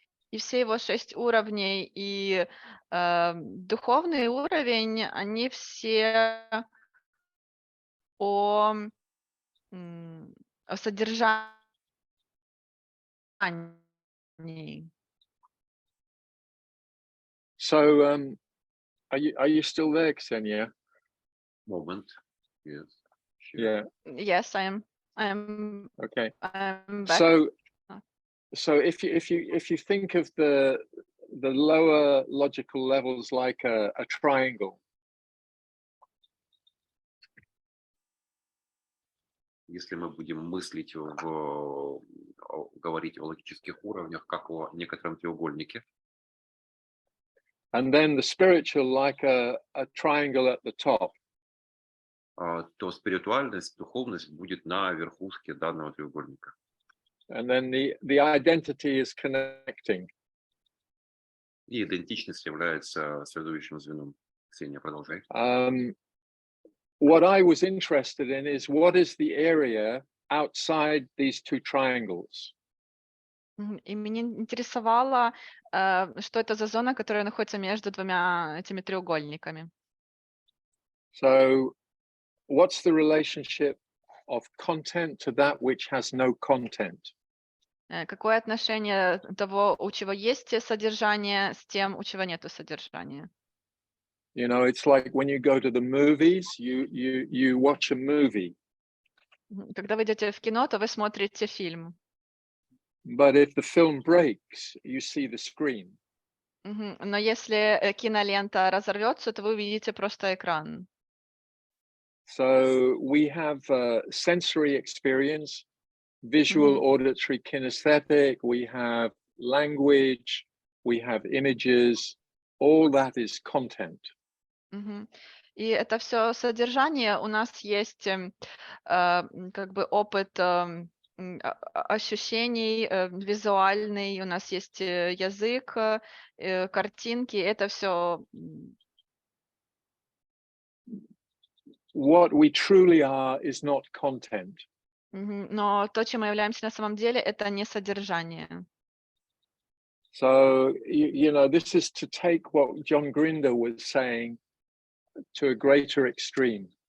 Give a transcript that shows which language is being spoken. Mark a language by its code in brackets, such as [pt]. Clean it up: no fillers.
[ru] И все его 6 уровней и духовный уровень, они все о содержании. [en] So are you still there, Ksenia? Moment. Yes. Sure. Yeah. Yes, I am. Okay. I'm back. So if you think of the lower logical levels like a triangle. [ru] Если мы будем мыслить говорить о логических уровнях, как о некотором треугольнике. [en] And then the spiritual like a triangle at the top. [ru] то спиритуальность, духовность будет на верхушке данного треугольника. [en] And then the identity is connecting. [ru] И идентичность является связующим звеном. Ксения, продолжай. [en] What I was interested in is what is the area outside these two triangles? [ru] И меня интересовало, что это за зона, которая находится между двумя этими треугольниками. [en] So what's the relationship of content to that which has no content? [ru] Какое отношение того, у чего есть содержание, с тем, у чего нету содержания? [en] You know, it's like when you go to the movies, you watch a movie. [ru] Когда вы идете в кино, то вы смотрите фильм. [en] But if the film breaks, you see the screen. [ru] Но если кинолента разорвется, то вы увидите просто экран. [en] So we have sensory experience, visual, auditory, kinesthetic, we have language, we have images, all that is content. [ru] И это все содержание. У нас есть как бы опыт ощущений, визуальный, у нас есть язык, картинки, это все. [en] What we truly are is not content. [ru] Но то, чем мы являемся на самом деле, это не содержание. [en] So, you know, this is to take what John Grinder was saying to a greater extreme.